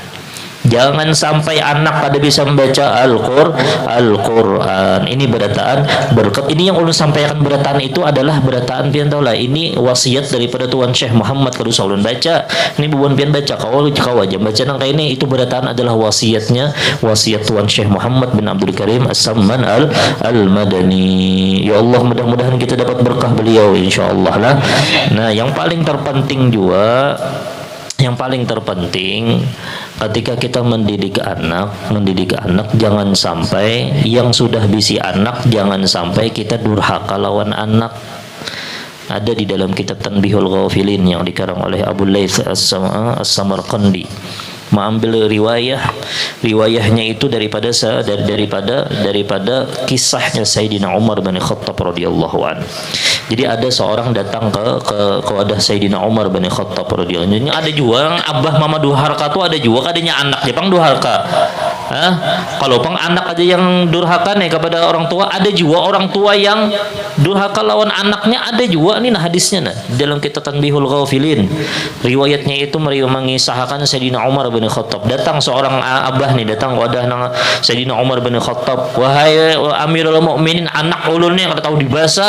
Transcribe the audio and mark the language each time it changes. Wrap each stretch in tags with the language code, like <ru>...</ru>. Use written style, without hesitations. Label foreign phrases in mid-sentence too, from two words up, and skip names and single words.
<id>Jangan sampai anak pada bisa membaca Al-Qur'an.</id> <bjn>Ini berataan berkat. Ini yang ulun sampaikan berataan itu adalah berataan pian tahu lah. Ini wasiat daripada Tuan Syekh Muhammad kalau ulun baca. Ini bubuhan pian baca kau aja baca nang kayak ini itu berataan adalah wasiat Tuan Syekh Muhammad bin Abdul Karim As-Samman Al-Madani.</bjn> <id>Ya Allah mudah-mudahan kita dapat berkah beliau insyaallah lah. Nah, yang paling terpenting ketika kita mendidik anak jangan sampai yang sudah bisi anak jangan sampai kita durhaka lawan anak. Ada di dalam kitab Tanbihul Ghafilin yang dikarang oleh Abu Laits As-Samarqandi mengambil riwayahnya itu daripada kisahnya Sayyidina Umar bin Khattab</id> <ar>رضي الله عنه.</ar> <id>Jadi ada seorang datang ke wadah Sayyidina Umar bin Khattab</id> <ar>رضي الله عنه.</ar> <bjn>Ada juga abah mama durhaka tuh ada juga kadanya anak Jepang durhaka. Kalau pang anak aja yang durhaka nih kepada orang tua, ada juga orang tua yang durhaka lawan anaknya, ada juga nih nah hadisnya nah dalam kitab Tanbihul Ghafilin. Riwayatnya itu mengisahkan Sayyidina Umar bin Khattab datang seorang abah nih datang wadah nang Sayyidina Umar bin Khattab, wahai Amirul Mukminin anak ulun nih kada tahu dibasa.</bjn>